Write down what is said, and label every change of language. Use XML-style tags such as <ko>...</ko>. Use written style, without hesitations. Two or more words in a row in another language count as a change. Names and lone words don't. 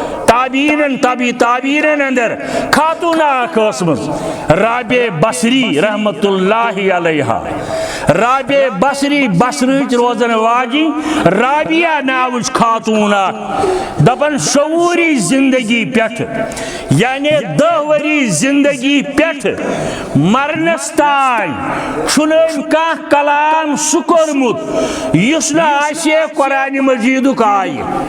<ks>تابعین اندر خاتون قسم رابع بصری</ks> <ar>رحمت اللہ علیہ</ar> <ks>رابع بصری بصرچ روزن واجی رابعہ ناوچ خاتون دپن شعوری زندگی پیٹھ یعنی 10 وری زندگی پیٹھ مرنس تائیں چھنم کان کلام سہ کورمت یس نہ آسہِ قرآن مجیدک آیہ</ks>